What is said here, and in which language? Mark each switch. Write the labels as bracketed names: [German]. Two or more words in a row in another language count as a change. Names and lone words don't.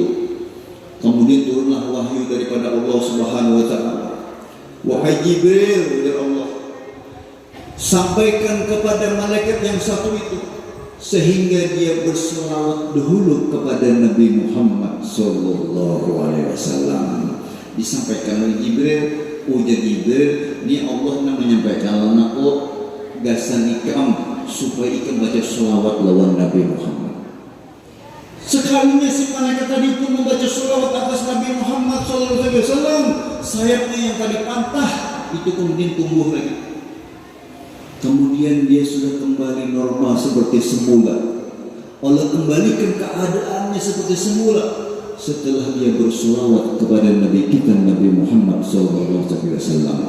[Indonesian] Kemudian turunlah wahyu daripada Allah [Arabic] سبحانه وتعالى. [Indonesian] Wahai Jibril, [Arabic] يا الله, [Indonesian] sampaikan kepada malaikat yang satu itu sehingga dia berselawat dahulu kepada Nabi Muhammad [Arabic] صلى الله عليه وسلم. [Banjar] Disampaikan oleh Jibril, ujar Jibril, ini Allah yang menyampaikan aku gasan ikam supaya ikam baca selawat lawan Nabi Muhammad. [Indonesian] Sekalinya si malaikat tadi pun membaca selawat atas Nabi Muhammad [Arabic] صلى الله عليه وسلم, [Indonesian] sayapnya yang tadi patah itu kemudian tumbuh lagi. Kemudian dia sudah kembali normal seperti semula. Allah kembalikan keadaannya seperti semula setelah dia berselawat kepada Nabi kita Nabi Muhammad [Arabic] صلى الله عليه وسلم.